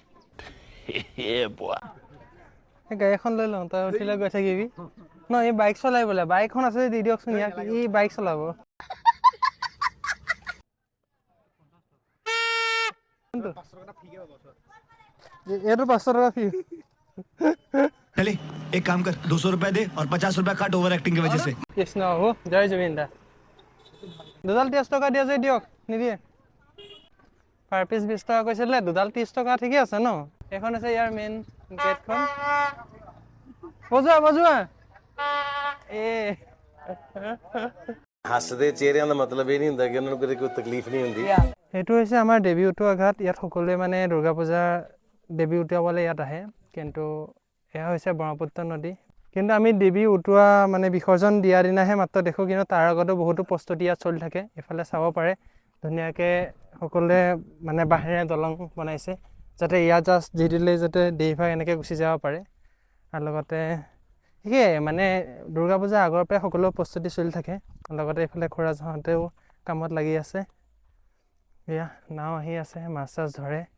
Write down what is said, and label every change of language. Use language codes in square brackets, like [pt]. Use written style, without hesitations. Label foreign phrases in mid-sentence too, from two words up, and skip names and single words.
[as] এই গাড়ী এখন লৈ লওঁ তই উঠিলে গৈ থাকিবি ন এই বাইক চলাই বোলে বাইকখন আছে দি দিয়কচোন ইয়াক ই বাইক চলাব এইটো 500 টকা ফি [hi] चले एक काम कर 200 रुपए दे और 50 रुपए काट ओवर एक्टिंग की वजह से [as] কৃষ্ণ হ'ব জয় জুবিন দা দুডাল 30 টকা দিয়া যদি দিয়ক নিদিয়ে পাৰ পিচ 20 টকা কৈছিলে দুডাল 30 টকা ঠিকে আছে ন এখন আছে ইয়াৰ মেইন গেটখন বজোৱা ए [pa] ਹੱਸਦੇ ਚਿਹਰਿਆਂ ਦਾ ਮਤਲਬ ਇਹ ਨਹੀਂ ਹੁੰਦਾ ਕਿ ਉਹਨਾਂ ਨੂੰ ਕੋਈ ਤਕਲੀਫ ਨਹੀਂ ਹੁੰਦੀ [as] এইটো হৈছে আমাৰ দেৱী উটোৱা ঘাট ইয়াত সকলোৱে মানে দুৰ্গা পূজা দেৱী উটুৱাবলৈ ইয়াত আহে কিন্তু এয়া হৈছে ব্ৰহ্মপুত্ৰ নদী কিন্তু আমি দেৱী উটুৱা মানে বিসৰ্জন দিয়া দিনাহে মাত্ৰ দেখোঁ কিন্তু তাৰ আগতো বহুতো প্ৰস্তুতি ইয়াত চলি থাকে এফালে চাব পাৰে ধুনীয়াকৈ সকলোৱে মানে বাঁহেৰে দলং বনাইছে যাতে ইয়াত জাষ্ট দি দিলে যাতে দেৱীভাগ এনেকৈ গুচি যাব পাৰে আৰু লগতে সেয়াই মানে দুৰ্গা পূজা আগৰ পৰাই সকলো প্ৰস্তুতি চলি থাকে লগতে এইফালে খুৰাজহঁতেও কামত লাগি আছে এয়া নাও আহি আছে মাছ চাছ ধৰে